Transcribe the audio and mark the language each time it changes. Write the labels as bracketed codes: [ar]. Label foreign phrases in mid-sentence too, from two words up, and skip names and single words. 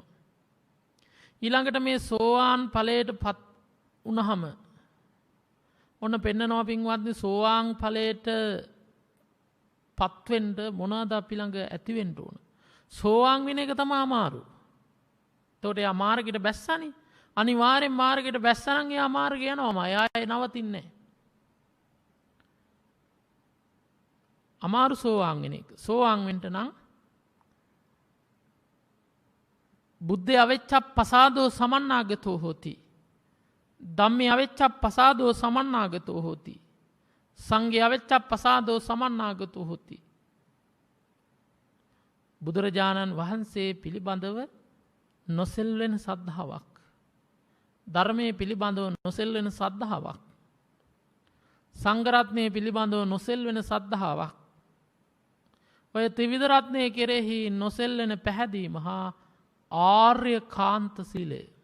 [si] ඊළඟට මේ සෝවාන් ඵලයට පත් වුණාම ඔන්න පෙන්නනවා පින්වත්නි සෝවාන් ඵලයට පත් වෙන්න මොනවාද අපි ළඟ ඇති වෙන්න ඕන? සෝවාන් වෙන එක තමයි අමාරු. එතකොට යා මාර්ගයට බැස්සනේ. අනිවාර්යෙන් මාර්ගයට බැස්සනම් යා මාර්ගය යනවාම ආයෙ නවතින්නේ නැහැ. අමාරු සෝවාන් වෙන එක. සෝවාන් වෙන්න නම් [pi] බුද්ධ අවෙච්ඡප්පසාදෝ සමන්නාගතෝ හෝති. ධම්මේ අවෙච්ඡප්පසාදෝ සමන්නාගතෝ හෝති. සංඝේ අවෙච්ඡප්පසාදෝ සමන්නාගතෝ හෝති. [si] බුදුරජාණන් වහන්සේ පිළිබඳව නොසෙල්වෙන සද්ධාාවක්. ධර්මයේ පිළිබඳව නොසෙල්වෙන සද්ධාාවක්. සංඝ රත්නයේ පිළිබඳව නොසෙල්වෙන සද්ධාාවක්. ඔය ත්‍රිවිධ රත්නයේ කෙරෙහි නොසෙල්වෙන පැහැදීම හා ආර්ය කාන්ත සීලය.